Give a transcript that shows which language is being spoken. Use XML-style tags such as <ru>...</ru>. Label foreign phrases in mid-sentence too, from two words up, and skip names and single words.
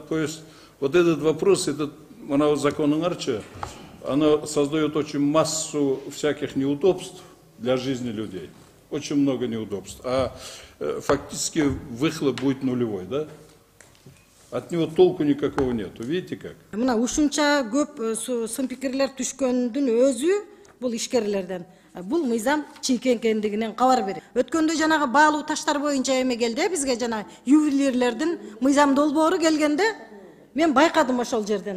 <ru>То есть вот этот вопрос, этот законный арча, оно создает очень массу всяких неудобств для жизни людей. Очень много неудобств. А фактически выхлоп будет нулевой, да? От него толку никакого нету. Видите как?</ru> <ky>Мына ушунча көп сын пикирлер түшкөндүн өзү бул ишкерлерден. Бул мыйзам чийкен экендигинен кабар берет. Өткөндө жанагы баалуу таштар боюнча эме келди, бизге жана ювелирлердин мыйзам долбоору келгенде мен байкадым ошол жерден.</ky>